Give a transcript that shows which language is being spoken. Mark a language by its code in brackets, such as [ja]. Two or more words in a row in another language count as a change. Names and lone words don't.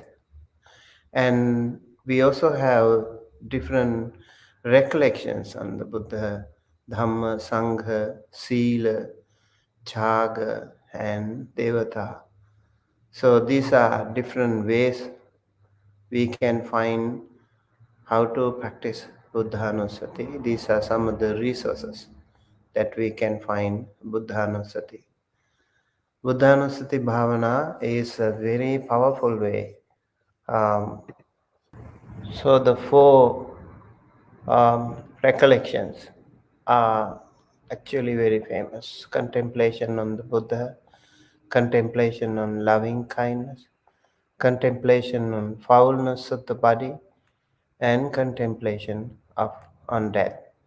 [en] And we also have different recollections on the Buddha, Dhamma, Sangha, Sila, Chaga, and Devata. So these are different ways we can find how to practice Buddhānussati. These are some of the resources that we can find Buddhānussati. [pi] Buddhānussati bhavana [en] is a very powerful way. So the four recollections are actually very famous. Contemplation on the Buddha, contemplation on loving kindness, contemplation on foulness of the body, and contemplation on death.